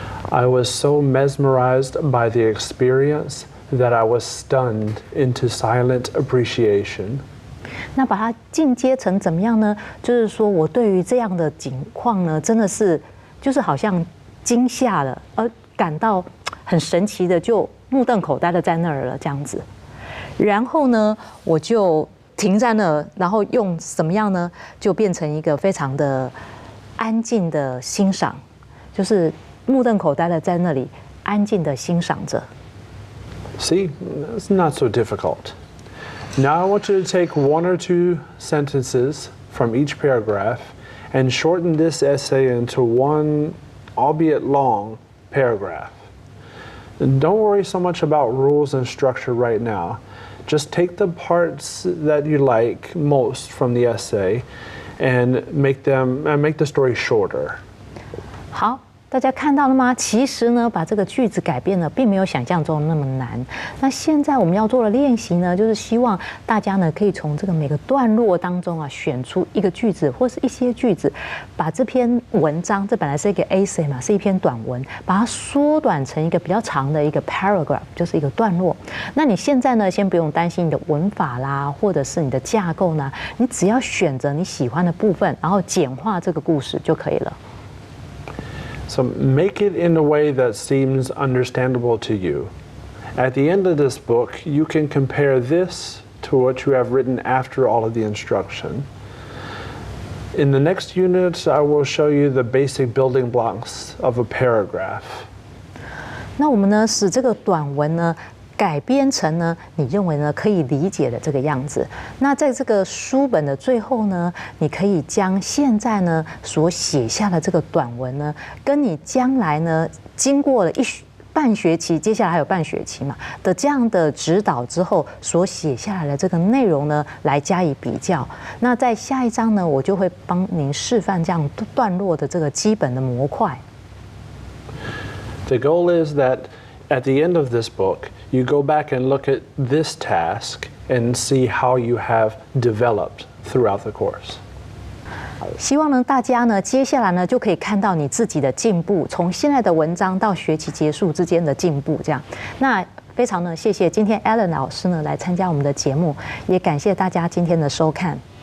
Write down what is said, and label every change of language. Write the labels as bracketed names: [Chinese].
[English] I was so mesmerized by the experience that I was stunned into silent appreciation. [Chinese] 那把它进阶成怎么样呢？就是说我对于这样的情况呢，真的是就是好像惊吓了，而感到很神奇的，就目瞪口呆的在那儿了这样子。然后呢，我就停在那儿，然后用什么样呢？就变成一个非常的安静的欣赏，就是目瞪口呆的在那里安静的欣赏着。 [English] See, it's not so difficult. Now I want you to take one or two sentences from each paragraph and shorten this essay into one, albeit long, paragraph. And don't worry so much about rules and structure right now. Just take the parts that you like most from the essay and make the story shorter. [Chinese] 好。大家看到了吗？其实呢，把这个句子改变了，并没有想象中那么难。那现在我们要做的练习呢，就是希望大家呢可以从这个每个段落当中啊，选出一个句子或是一些句子，把这篇文章，这本来是一个 essay 嘛，是一篇短文，把它缩短成一个比较长的一个 paragraph， 就是一个段落。那你现在呢，先不用担心你的文法啦，或者是你的架构呢，你只要选择你喜欢的部分，然后简化这个故事就可以了。 [English] So make it in a way that seems understandable to you. At the end of this book, you can compare this to what you have written after all of the instruction. In the next unit, I will show you the basic building blocks of a paragraph. [Chinese] 那我们呢，使这个短文呢改编成呢，你认为呢可以理解的这个样子。那在这个书本的最后呢，你可以将现在呢所写下的这个短文呢，跟你将来呢经过了半学期，接下来还有半学期嘛的这样的指导之后所写下来的这个内容呢，来加以比较。那在下一章呢，我就会帮您示范这样段落的这个基本的模块。 [English] The goal is that at the end of this book, you go back and look at this task and see how you have developed throughout the course. [Chinese] 希望呢，大家呢，接下来呢，就可以看到你自己的进步，从现在的文章到学期结束之间的进步，这样。那非常呢，谢谢今天 Alan 老师呢来参加我们的节目，也感谢大家今天的收看。